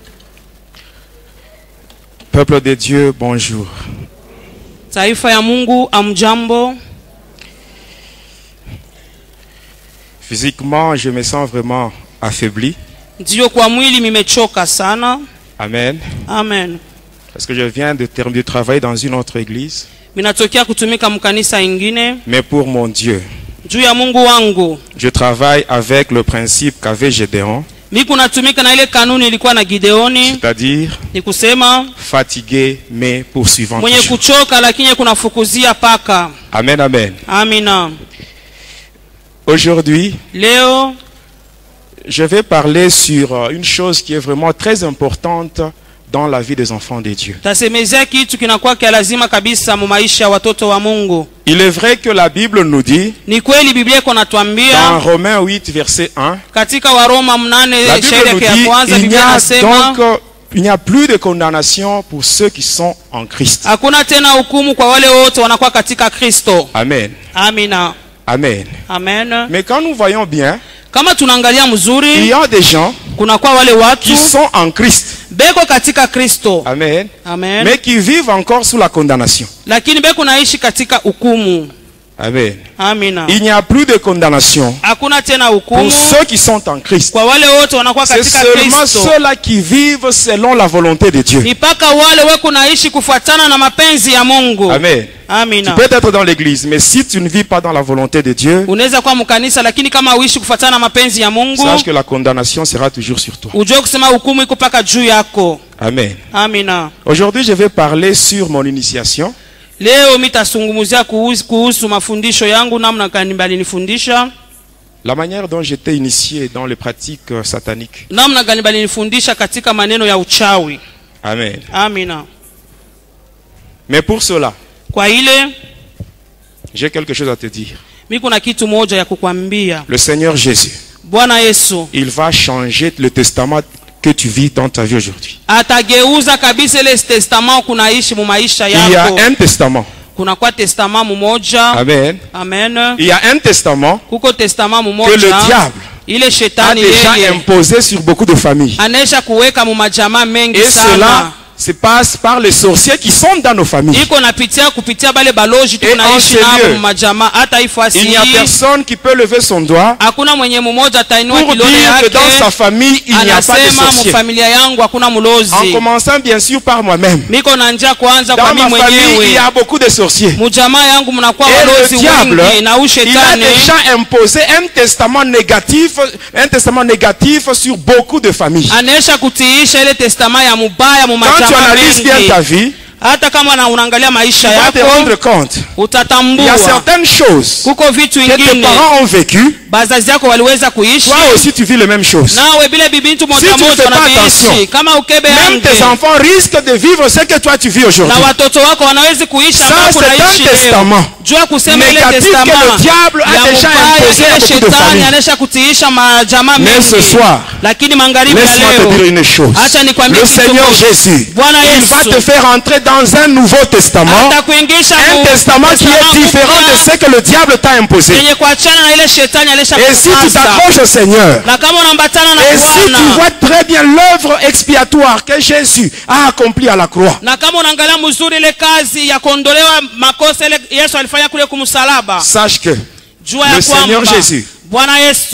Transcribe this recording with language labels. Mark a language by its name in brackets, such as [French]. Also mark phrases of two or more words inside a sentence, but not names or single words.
[French] Peuple de Dieu, bonjour. [Swahili] Taifa ya Mungu, amjambo. [French] Physiquement, je me sens vraiment affaibli. [Swahili] Ndio kwa mwili nimechoka sana. [French] Amen. [Swahili] Amen. [French] Parce que je viens de travailler dans une autre église. [Swahili] Minatokea kutumika mkanisa ingine. [French] Mais pour mon Dieu, [Swahili] Juu ya Mungu wangu, [French] je travaille avec le principe qu'avait Gédéon. [Swahili] Miku natumika na ile kanuni ilikuwa na Gideoni. [French] C'est-à-dire, [Swahili] Ni kusema [French] fatigué mais poursuivant. [Swahili] mwenye kuchoka lakini kunafukuzia paka. [French] Amen, amen. [Swahili] Amina. [French] Aujourd'hui, [Swahili] Leo [French] je vais parler sur une chose qui est vraiment très importante dans la vie des enfants de Dieu. [Swahili] tasemezea kitu kinakuwa kia lazima kabisa mu maisha ya watoto wa Mungu. [French] Il est vrai que la Bible nous dit, [Swahili] Ni kweli Biblia iko [French] dans [Swahili] natuambia [French] Romains 8, verset 1, [Swahili] katika Waroma 8 [French] la Bible [Swahili] shairi [French] nous [Swahili] yake ya [French] dit, [Swahili] kwanza Biblia inasema [French] il n'y a plus de condamnation pour ceux qui sont en Christ. [Swahili] hakuna tena hukumu kwa wale wote wanakuwa katika Kristo. [French] Amen. [Swahili] Amina. [French] Amen. [Swahili] Amen. [French] Mais quand nous voyons bien, [Swahili] Kama tunaangalia [French] il [Swahili] mzuri, [French] y a des gens [Swahili] kuna kwa wale watu [French] qui sont en Christ. [Swahili] beko katika Kristo. [French] Amen. [Swahili] Amen. [French] Mais qui vivent encore sous la condamnation. [Swahili] Lakini beko naishi katika hukumu. [French] Amen. [Swahili] Amina. [French] Il n'y a plus de condamnation [Swahili] Hakuna tena [French] pour [Swahili] hukumu [French] ceux qui sont en Christ. [Swahili] kwa wale wote wanakuwa [French] C'est [Swahili] katika [French] seulement [Swahili] Kristo. [French] ceux-là qui vivent selon la volonté de Dieu. [Swahili] Ni paka wale weko naishi kufuatana na mapenzi ya Mungu. [French] Amen. Tu [Swahili] Amina. [French] peux être dans l'église, mais si tu ne vis pas dans la volonté de Dieu, [Swahili] Unaweza kuwa mkanisa lakini kama uishi kufuatana na mapenzi ya Mungu, [French] sache que la condamnation sera toujours sur toi. [Swahili] ujue kusema hukumu iko paka juu yako. [French] Amen. [Swahili] Amina. [French] Aujourd'hui, je vais parler sur mon initiation. [Swahili] Leo mitasungumuzia kuhusu mafundisho yangu, namna gani balinifundisha, [French] La manière dont j'étais initié dans les pratiques sataniques. [Swahili] namna gani balinifundisha katika maneno ya uchawi. [French] Amen. [Swahili] Amina. [French] Mais pour cela, [Swahili] Kwa ile [French] j'ai quelque chose à te dire. [Swahili] mimi kuna kitu moja ya kukwambia. [French] Le Seigneur Jésus, [Swahili] Bwana Yesu [French] il va changer le testament que tu vis dans ta vie aujourd'hui. [Swahili] atageuza kabisa ile testament kunaishi mu maisha [French] Il y a [Swahili] yako. [French] un testament. [Swahili] Kuna kwa testament mmoja. [French] Amen. [Swahili] Amen. [French] Il y a un testament [Swahili] Kuko testament [French] que le [Swahili] mmoja [French] diable [Swahili] ile [French] a [Swahili] shetani [French] déjà [Swahili] yeye [French] imposé sur beaucoup de familles. [Swahili] anesha kuweka mu majamaa mengi [French] Et [Swahili] sana. [French] cela se passe par les sorciers qui sont dans nos familles. [Swahili] Iko napitia kupitia bale baloji [French] Et [Swahili] tunaishi [French] en ce [Swahili] nao [French] lieu, [Swahili] mu majamaa. Hata ifasi [French] Il n'y a personne qui peut lever son doigt [Swahili] hakuna mwenye mmoja atainua [French] pour [Swahili] kidole [French] dire que [Swahili] yake [French] dans sa famille, il n'y a pas de [Swahili] anasema mu [French] sorcier. [Swahili] familia yangu hakuna [French] En [Swahili] mulozi. [French] commençant bien sûr par moi-même. [Swahili] Miko na njia kwanza kwa [French] Dans [Swahili] mimi [French] ma famille, il y [Swahili] mwenyewe. [French] a beaucoup de sorciers. [Swahili] Mujamaa yangu mnakuwa [French] Et [Swahili] walozi [French] le diable, [Swahili] wengi na [French] il a [Swahili] ushetani [French] déjà imposé un testament négatif sur beaucoup de familles. [Swahili] anesha kutiisha ile testama ya mubaya mu [French] Quand tu [Swahili] majamaa [French] analyses bien [Swahili] mengi. [French] ta vie, [Swahili] Hata kama unaangalia [French] tu [Swahili] maisha [French] vas te [Swahili] yako [French] rendre compte. Il y [Swahili] utatambua [French] a certaines choses [Swahili] kuko vitu [French] que tes [Swahili] vingine [French] parents ont vécues. [Swahili] bazazi yako waliweza kuishi, [French] Toi aussi, tu vis les mêmes choses. [Swahili] nawe bila bibintu [French] Si [Swahili] moja [French] tu ne [Swahili] moja [French] fais pas [Swahili] wanaviishi. [French] attention, [Swahili] Kama ukebe [French] Même tes [Swahili] yange [French] enfants risquent de vivre ce que toi tu vis [Swahili] na [French] aujourd'hui. [Swahili] watoto wako wanawezi kuishi [French] Ça, [Swahili] ambao [French] c'est un [Swahili] kunaishi leo. [French] testament [Swahili] Jua kusema ile [French] négatif que [Swahili] testama [French] le diable a [Swahili] ya [French] déjà [Swahili] mubaya, [French] imposé à [Swahili] ile [French] beaucoup de [Swahili] shetani [French] familles. [Swahili] anesha kutiisha majamaa [French] Mais [Swahili] mengi. [French] ce soir, [Swahili] Lakini magharibi ya [French] laisse-moi te dire [Swahili] leo [French] une chose. [Swahili] acha nikwambie [French] Le [Swahili] kitu [French] Seigneur [Swahili] moja. [French] Jésus, [Swahili] Bwana [French] il va [Swahili] Yesu [French] te faire entrer dans un nouveau testament. [Swahili] atakuingisha [French] Un [Swahili] mu [French] testament qui est différent de ce que le diable t'a imposé. [Swahili] yenye kuachana na ile shetani alesha [French] Et si tu [Swahili] kukaza. [French] t'accroches au Seigneur, [Swahili] Na kama unambatana na [French] et si tu [Swahili] Bwana, [French] vois très bien l'œuvre expiatoire que Jésus a accomplie à la croix, [Swahili] na kama unaangalia mzuri ile kazi ya kuondolewa makosa ile Yesu alifanya kule kumsalaba, [French] sache que [Swahili] jua [French] le [Swahili] ya [French] Seigneur [Swahili] kwamba [French] Jésus, [Swahili] Bwana Yesu